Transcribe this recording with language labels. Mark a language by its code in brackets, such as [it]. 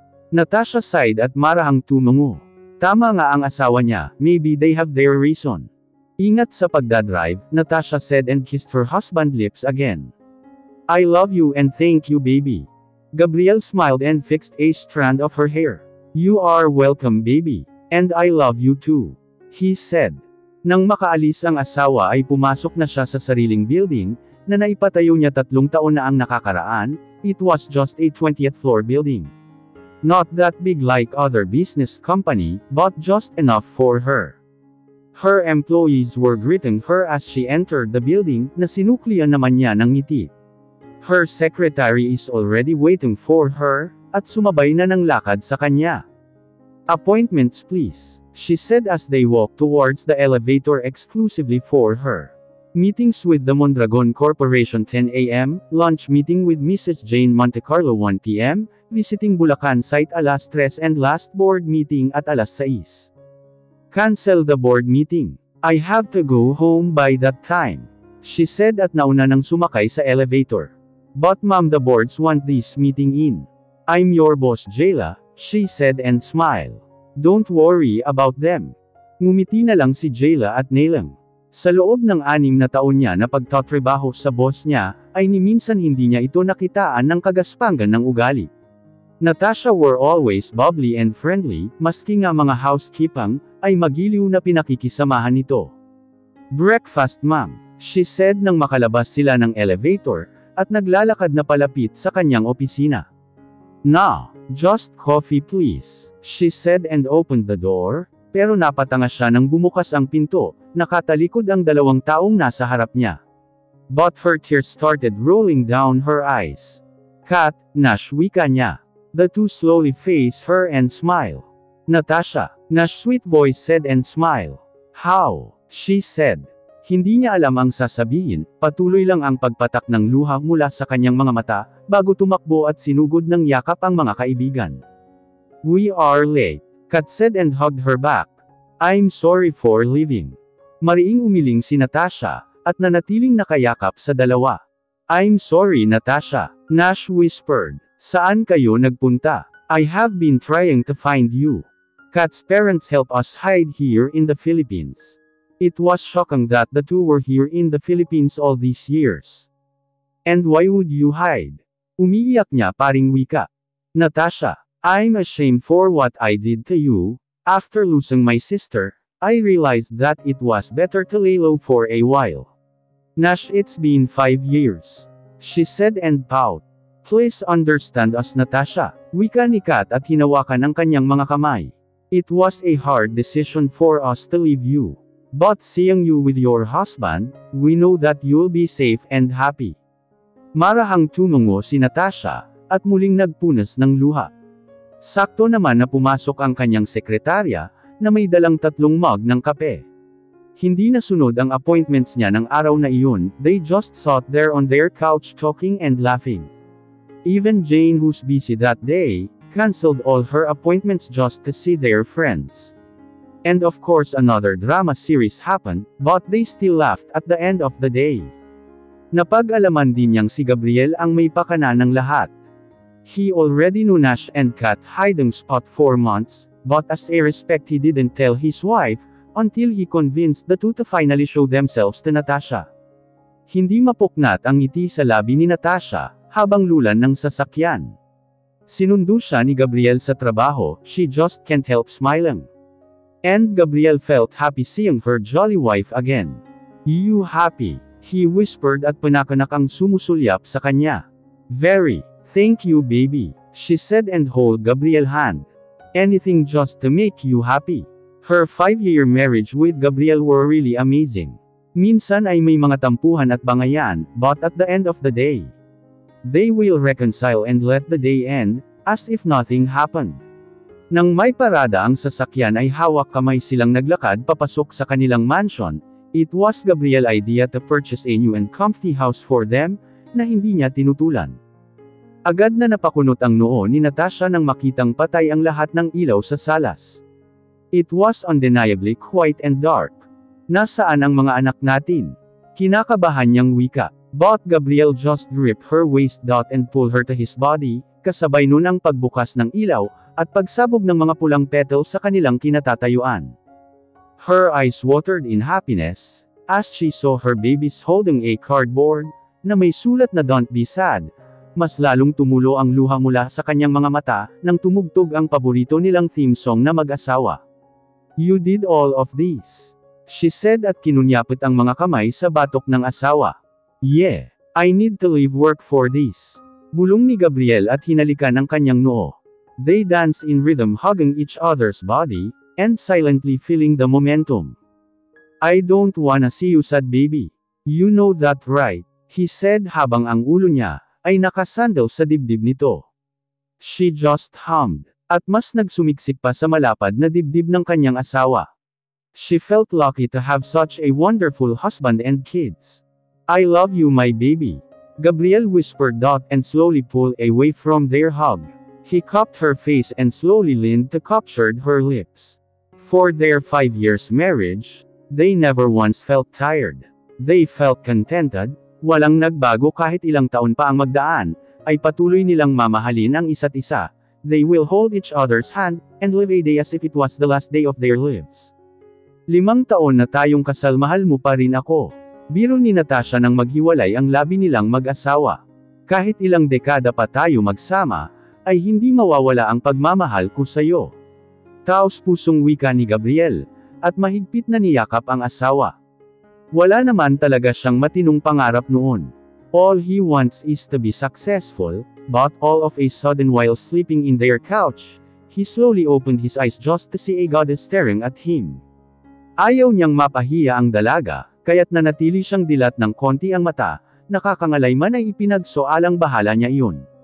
[tl] Natasha sighed at marahang tumungo. Tama nga ang asawa niya, [en] maybe they have their reason. [tl] Ingat sa pagdadrive, [en] Natasha said and kissed her husband's lips again. I love you and thank you baby. Gabriel smiled and fixed a strand of her hair. You are welcome baby. And I love you too, he said. [tl] Nang makaalis ang asawa ay pumasok na siya sa sariling building, na naipatayo niya 3 taon na ang nakakaraan. [en] It was just a 20th floor building. Not that big like other business company, but just enough for her. Her employees were greeting her as she entered the building, [tl] na sinuklian naman niya ng ngiti. [en] Her secretary is already waiting for her, [tl] at sumabay na ng lakad sa kanya. [en] Appointments please, she said as they walked towards the elevator exclusively for her. Meetings with the Mondragon Corporation 10 a.m., lunch meeting with Mrs. Jane Montecarlo 1 p.m., visiting Bulacan site alas 3 and last board meeting at alas 6. Cancel the board meeting. I have to go home by that time, she said [tl] at nauna nang sumakay sa elevator. [en] But ma'am, the boards want this meeting in. I'm your boss Jayla, she said and smiled. Don't worry about them. [tl] Ngumiti na lang si Jayla at Nailang. Sa loob ng 6 na taon niya na pagtatrabaho sa boss niya, ay ni minsan hindi niya ito nakitaan ng kagaspangan ng ugali. Natasha [en] were always bubbly and friendly, [tl] maski nga mga housekeeping, ay magiliw na pinakikisamahan nito. [en] Breakfast ma'am, she said [tl] nang makalabas sila ng elevator, at naglalakad na palapit sa kanyang opisina. [en] Nah, just coffee please, she said and opened the door, [tl] pero napatanga siya nang bumukas ang pinto, nakatalikod ang 2 taong nasa harap niya. [en] but her tears started rolling down her eyes. Kat, Nash, [tl] wika niya. [en] The two slowly face her and smile. Natasha, Nash sweet voice said and smile. How? She said. [tl] Hindi niya alam ang sasabihin, patuloy lang ang pagpatak ng luha mula sa kanyang mga mata, bago tumakbo at sinugod ng yakap ang mga kaibigan. [en] We are late, Kat said and hugged her back. I'm sorry for leaving. [tl] Mariing umiling si Natasha, at nanatiling nakayakap sa dalawa. [en] I'm sorry Natasha, Nash whispered. [tl] Saan kayo nagpunta? [en] I have been trying to find you. Kat's parents helped us hide here in the Philippines. It was shocking that the two were here in the Philippines all these years. And why would you hide? [tl] Umiiyak niya paring wika. [en] Natasha, I'm ashamed for what I did to you. After losing my sister, I realized that it was better to lay low for a while. Nash, it's been 5 years. She said and pout. Please understand us Natasha. [tl] Wika ni Kat at hinawakan ang kanyang mga kamay. [en] It was a hard decision for us to leave you. But seeing you with your husband, we know that you'll be safe and happy. [tl] Marahang tumungo si Natasha, at muling nagpunas ng luha. Sakto naman na pumasok ang kanyang sekretarya, na may dalang 3 mug ng kape. Hindi nasunod ang appointments niya ng araw na iyon, [en] they just sat there on their couch talking and laughing. Even Jane, who's busy that day, cancelled all her appointments just to see their friends. And of course another drama series happened, but they still laughed at the end of the day. [tl] Napag-alaman din niyang si Gabriel ang may pakana ng lahat. [en] He already knew Nash and Kat hiding spot for months, but as a respect he didn't tell his wife, until he convinced the two to finally show themselves to Natasha. [tl] Hindi mapuknat ang ngiti sa labi ni Natasha, habang lulan ng sasakyan. Sinundo siya ni Gabriel sa trabaho, [en] she just can't help smiling. And Gabriel felt happy seeing her jolly wife again. You happy? He whispered [tl] at panakanak ang sumusulyap sa kanya. [en] Very. Thank you baby, she said and hold Gabriel's hand. Anything just to make you happy. Her 5-year marriage with Gabriel were really amazing. [tl] Minsan ay may mga tampuhan at bangayan, [en] but at the end of the day, they will reconcile and let the day end, as if nothing happened. [tl] Nang may parada ang sasakyan ay hawak kamay silang naglakad papasok sa kanilang mansion. [en] It was Gabriel's idea to purchase a new and comfy house for them, [tl] na hindi niya tinutulan. Agad na napakunot ang noo ni Natasha nang makitang patay ang lahat ng ilaw sa salas. [en] It was undeniably quiet and dark. [tl] Nasaan ang mga anak natin? Kinakabahan niyang wika. [en] But Gabriel just gripped her waist and pulled her to his body, [tl] kasabay nun ang pagbukas ng ilaw, at pagsabog ng mga pulang petal sa kanilang kinatatayuan. [en] Her eyes watered in happiness, as she saw her babies holding a cardboard, [tl] na may sulat na [en] "Don't be sad." [tl] Mas lalong tumulo ang luha mula sa kanyang mga mata, nang tumugtog ang paborito nilang theme song na mag-asawa. [en] You did all of this, she said [tl] at kinunyapit ang mga kamay sa batok ng asawa. [en] Yeah, I need to leave work for this. [tl] Bulong ni Gabriel at hinalikan ang kanyang noo. [en] They danced in rhythm hugging each other's body, and silently feeling the momentum. I don't wanna see you sad baby. You know that right, he said [tl] habang ang ulo niya, ay nakasandal sa dibdib nito. [en] She just hummed. [tl] At mas nagsumiksik pa sa malapad na dibdib ng kanyang asawa. [en] She felt lucky to have such a wonderful husband and kids. I love you my baby, Gabriel whispered and slowly pulled away from their hug. He cupped her face and slowly leaned to capture her lips. For their 5 years marriage, they never once felt tired. They felt contented, [tl] walang nagbago kahit ilang taon pa ang magdaan, ay patuloy nilang mamahalin ang isa't isa. [en] They will hold each other's hand, and live a day as if it was the last day of their lives. [tl] 5 taon na tayong kasal mahal mo pa rin ako. Biro ni Natasha nang maghiwalay ang labi nilang mag-asawa. Kahit ilang dekada pa tayo magsama, ay hindi mawawala ang pagmamahal ko sa'yo. Taos-pusong wika ni Gabriel, at mahigpit na niyakap ang asawa. Wala naman talaga siyang matinong pangarap noon. [en] All he wants is to be successful. But all of a sudden while sleeping in their couch, he slowly opened his eyes just to see a goddess staring at him. [tl] Ayaw niyang mapahiya ang dalaga, kaya't nanatili siyang dilat ng konti ang mata, nakakangalay man ay ipinagsoalang bahala niya iyon.